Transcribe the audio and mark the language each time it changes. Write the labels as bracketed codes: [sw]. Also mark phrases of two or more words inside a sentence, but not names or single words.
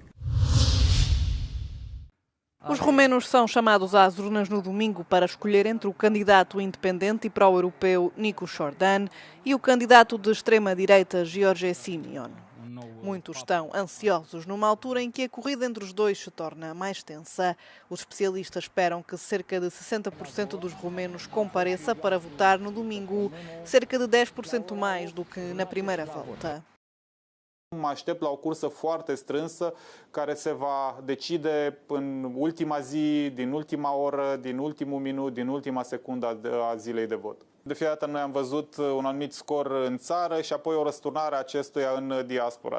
[pt] Os romenos são chamados às urnas no domingo para escolher entre o candidato independente e pró-europeu Nicu Jordan e o candidato de extrema-direita Giorgia Simion. Muitos estão ansiosos numa altura em que a corrida entre os dois se torna mais tensa. Os especialistas esperam que cerca de 60% dos romenos compareça para votar no domingo, cerca de 10% mais do que na primeira volta. [ro] Mă aștept la o cursă foarte strânsă care se va decide în ultima zi, din ultima oră, din ultimul minut, din ultima secundă a zilei de vot. De fiecare dată noi am văzut un anumit scor în țară și apoi o răsturnare a acestuia în diaspora.